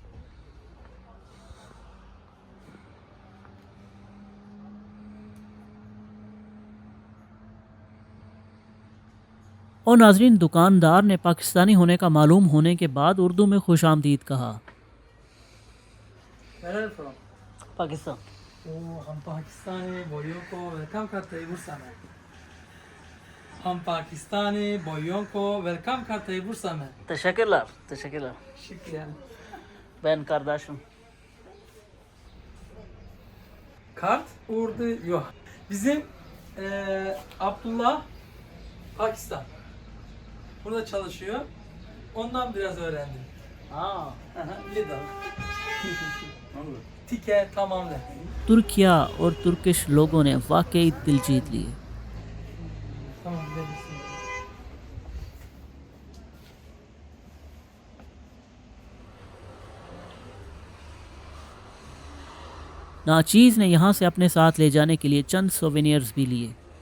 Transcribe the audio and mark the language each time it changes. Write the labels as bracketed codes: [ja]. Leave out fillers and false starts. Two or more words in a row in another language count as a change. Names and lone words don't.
[ur] اور ناظرین، دکاندار نے پاکستانی ہونے کا معلوم ہونے کے بعد اردو میں خوش آمدید کہا. [en] Where are you from? [ur] पाकिस्तान। Oh، ہم پاکستانی بھائیوں کو ویلکم کرتے ہیں برسا میں. ہم پاکستانی بھائیوں کو ویلکم کرتے ہیں برسا میں. [tr] Teşekkürler, teşekkürler. Şükran. Ben kardeşim. Kart orada yok. Bizim Abdullah Pakistan. Burada çalışıyor. Ondan biraz öğrendim. [ur] हाँ। [tr] Lidl. Tike tamam de. [ur] ترکیہ اور ترکش لوگوں نے واقعی دل جیت لیے. [tr] Tamam demişsin. [ur] ناچیز نے یہاں سے اپنے ساتھ لے جانے کے لیے چند سووینیرز بھی لیے.